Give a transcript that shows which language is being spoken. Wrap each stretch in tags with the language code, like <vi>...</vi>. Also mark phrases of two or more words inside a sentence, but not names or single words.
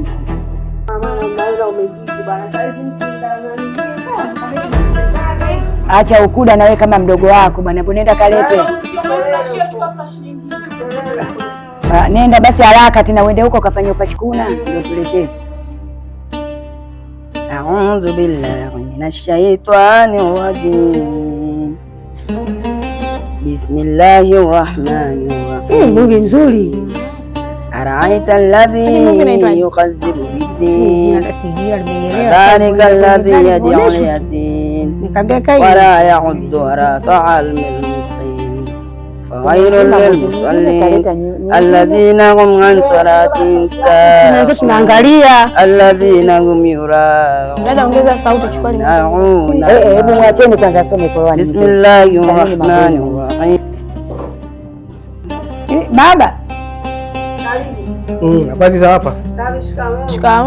<sw>Mama naona umezidi bwana. Sasa hivi acha ukuda na wewe kama mdogo wako bwana. Nenda kalete. Nenda basi haraka tena uende huko kafanya upashikuna ndio tuletee.</sw> <ar>أعوذ بالله من الشيطان الرجيم. بسم الله الرحمن الرحيم.</ar> <sw>Mungu mzuri.</sw> <ar>أرأيت الذي يكذب بالدين. فذلك الذي يدع اليتيم. ولا يحض على طعام المسكين. فويل للمصلين الذين هم عن صلاتهم ساهون.</ar> <sw>Tunaangalia</sw> <ar>الذين هم يراءون.</ar> <sw>Dada ongeza sauti, chukua hebu mwacheni kwanza asome Qur'ani.</sw> <ar>بسم الله الرحمن الرحيم.</ar> <sw>Baba. Habari za hapa? Shikamoo.</sw>